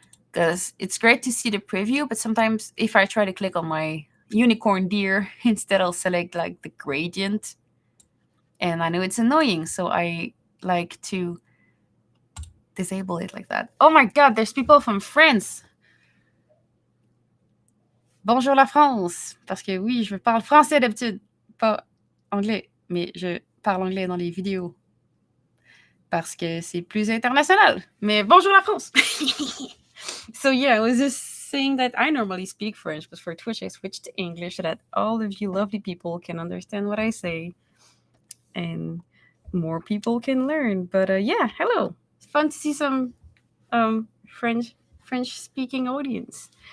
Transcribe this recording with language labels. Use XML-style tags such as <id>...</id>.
<en>Because it's great to see the preview, but sometimes if I try to click on my unicorn deer, instead I'll select like the gradient. And I know it's annoying, so I like to disable it like that. Oh my god, there's people from France.</en> <fr>Bonjour la France. Parce que oui, je parle français d'habitude, pas anglais, mais je parle anglais dans les vidéos. Parce que c'est plus international. Mais bonjour la France.</fr> <en>So yeah, I was just saying that I normally speak French, but for Twitch I switched to English so that all of you lovely people can understand what I say and more people can learn. But yeah, hello. It's fun to see some French speaking audience.</en>